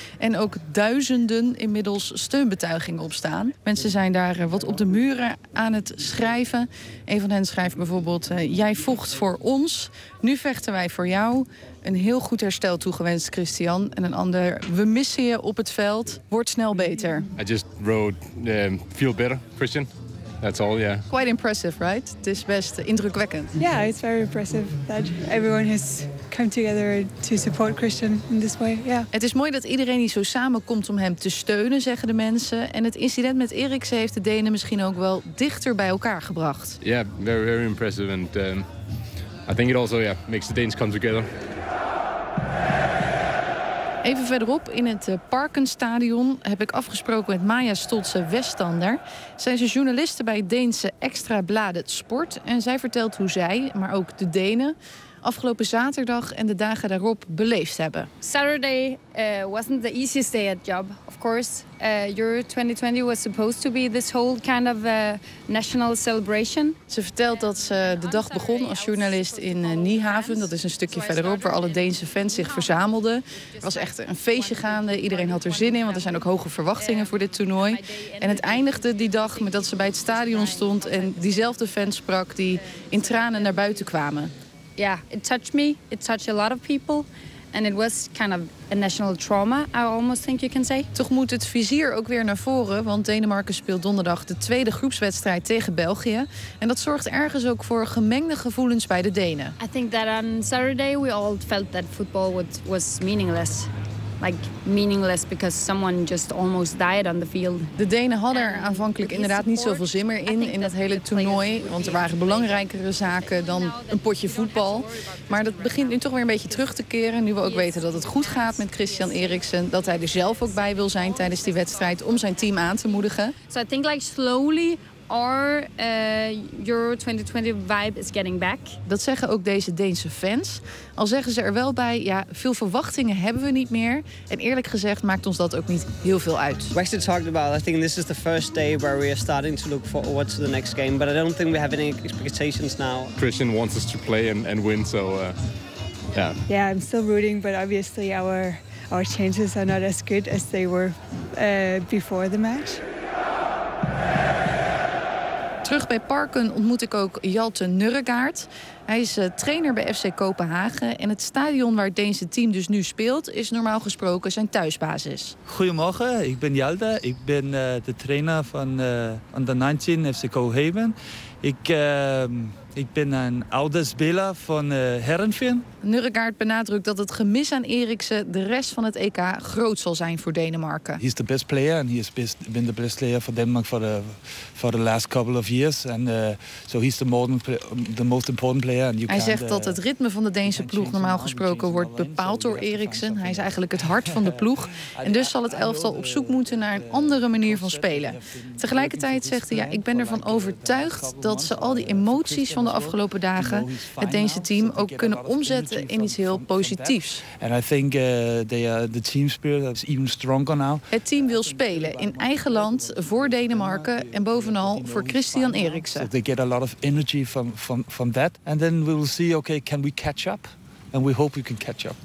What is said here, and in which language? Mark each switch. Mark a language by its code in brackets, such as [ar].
[nl] En ook duizenden inmiddels steunbetuigingen op staan. Mensen zijn daar wat op de muren aan het schrijven. Een van hen schrijft bijvoorbeeld: jij vocht voor ons, nu vechten wij voor jou. Een heel goed herstel toegewenst, Christian. En een ander: we missen je op het veld, word snel beter. [en] I just rode feel better, Christian. That's all, yeah. Quite impressive, right? [nl] Het is best indrukwekkend. [en] Yeah, it's very impressive that everyone has come together to support Christian in this way. Yeah. [nl] Het is mooi dat iedereen hier zo samenkomt om hem te steunen, zeggen de mensen. En het incident met Eriksen heeft de Denen misschien ook wel dichter bij elkaar gebracht. [en] Yeah, very, very impressive. And I think it also, yeah, makes the Danes come together. [nl] Even verderop in het Parkenstadion heb ik afgesproken met Maya Stoltse Westander. Zij is een journaliste bij het Deense Extra Bladet Sport. En zij vertelt hoe zij, maar ook de Denen, afgelopen zaterdag en de dagen daarop beleefd hebben. [en] Saturday wasn't the easiest day at job, of course. Euro 2020 was supposed to be this whole kind of national celebration. [nl] Ze vertelt dat ze de dag begon als journalist in Niehaven. Dat is een stukje verderop waar alle Deense fans zich verzamelden. Er was echt een feestje gaande. Iedereen had er zin in, want er zijn ook hoge verwachtingen voor dit toernooi. En het eindigde die dag met dat ze bij het stadion stond en diezelfde fans sprak die in tranen naar buiten kwamen. [en] Yeah, it touched me. It touched a lot of people. And it was kind of a national trauma, I almost think you can say. [nl] Toch moet het vizier ook weer naar voren, want Denemarken speelt donderdag de tweede groepswedstrijd tegen België. En dat zorgt ergens ook voor gemengde gevoelens bij de Denen. [en] I think that on Saturday we all felt that football was meaningless. Like meaningless because someone just almost died on the field. [nl] De Denen hadden er aanvankelijk inderdaad niet zoveel zin meer in dat hele toernooi. Want er waren belangrijkere zaken dan een potje voetbal. Maar dat begint nu toch weer een beetje terug te keren. Nu we ook weten dat het goed gaat met Christian Eriksen. Dat hij er zelf ook bij wil zijn tijdens die wedstrijd om zijn team aan te moedigen. [en] So I think like slowly our Euro 2020 vibe is getting back. [nl] Dat zeggen ook deze Deense fans. Al zeggen ze er wel bij, ja, veel verwachtingen hebben we niet meer. En eerlijk gezegd maakt ons dat ook niet heel veel uit. [en] Wesley talked about, I think this is the first day where we are starting to look forward to the next game. But I don't think we have any expectations now. Christian wants us to play and win, so yeah. Yeah, I'm still rooting, but obviously our chances are not as good as they were before the match. [nl] Terug bij Parken ontmoet ik ook Jalte Nurregaard. Hij is trainer bij FC Kopenhagen. En het stadion waar het Deense team dus nu speelt is normaal gesproken zijn thuisbasis. Goedemorgen, ik ben Jalte. Ik ben de trainer van Under 19 FC Kopenhagen. Ik ben een oude speler van Herenveen. Nurregaard benadrukt dat het gemis aan Eriksen de rest van het EK groot zal zijn voor Denemarken. [en] He's the best player and been the best player for Denmark for the last couple of years. And so he's the most important player. And you [nl] hij zegt dat het ritme van de Deense ploeg normaal gesproken wordt bepaald door Eriksen. Hij is eigenlijk het hart van de ploeg. En dus zal het elftal op zoek moeten naar een andere manier van spelen. Tegelijkertijd zegt hij, ja, ik ben ervan overtuigd dat ze al die emoties van de afgelopen dagen het Deense team ook kunnen omzetten in iets heel positiefs. [en] And I think the team spirit is even stronger now. [nl] Het team wil spelen in eigen land voor Denemarken en bovenal voor Christian Eriksen. [en] So they get a lot of energy from that. And then we will see, okay, can we catch up? And we hope we can catch up.